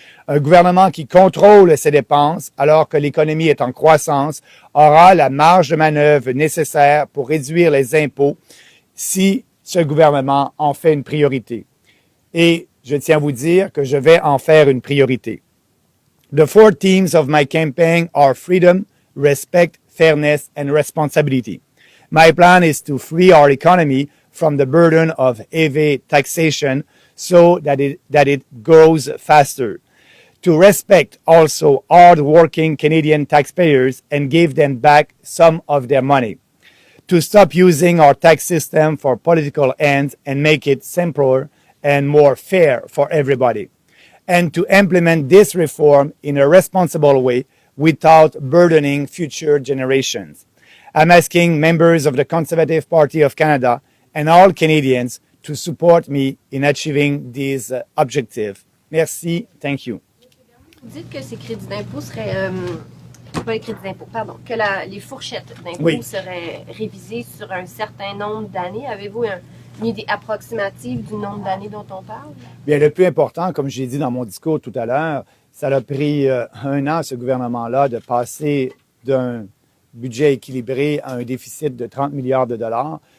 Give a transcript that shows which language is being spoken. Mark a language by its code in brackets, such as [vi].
[fr] Un gouvernement qui contrôle ses dépenses alors que l'économie est en croissance aura la marge de manœuvre nécessaire pour réduire les impôts si ce gouvernement en fait une priorité. Et je tiens à vous dire que je vais en faire une priorité. [en] The 4 themes of my campaign are freedom, respect, fairness, and responsibility. My plan is to free our economy from the burden of heavy taxation so that it grows faster. To respect also hard-working Canadian taxpayers and give them back some of their money. To stop using our tax system for political ends and make it simpler and more fair for everybody. And to implement this reform in a responsible way without burdening future generations. I'm asking members of the Conservative Party of Canada and all Canadians to support me in achieving these objectives. Merci. Thank you. [fr] Vous dites que ces crédits d'impôt seraient, pas les crédits d'impôt, pardon, que les fourchettes d'impôt seraient révisées sur un certain nombre d'années. Avez-vous une idée approximative du nombre d'années dont on parle? Bien, le plus important, comme j'ai dit dans mon discours tout à l'heure, ça a pris 1 an, ce gouvernement-là, de passer d'un budget équilibré à un déficit de 30 milliards de dollars.